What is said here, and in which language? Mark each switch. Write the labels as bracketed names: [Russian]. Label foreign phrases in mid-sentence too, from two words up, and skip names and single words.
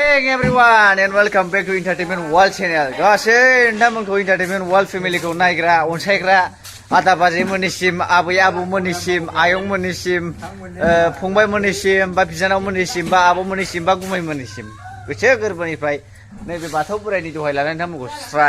[English] morning everyone and welcome back to Entertainment World Channel. [Bodo] गासै नोंथांमोनखौ Entertainment World Familyखौ नायग्रा अनसायग्रा आदा बाजैमोननिसिम आबै आबौमोननिसिम आयंमोननिसिम फंबायमोननिसिम बा बिनानावमोननिसिम बा आब'मोननिसिम बा गुमैमोननिसिम गोसो गोरबोनिफ्राय नैबे बाथौ बोराइनि दहाय लानानै नोंथांमोनखौ स्राय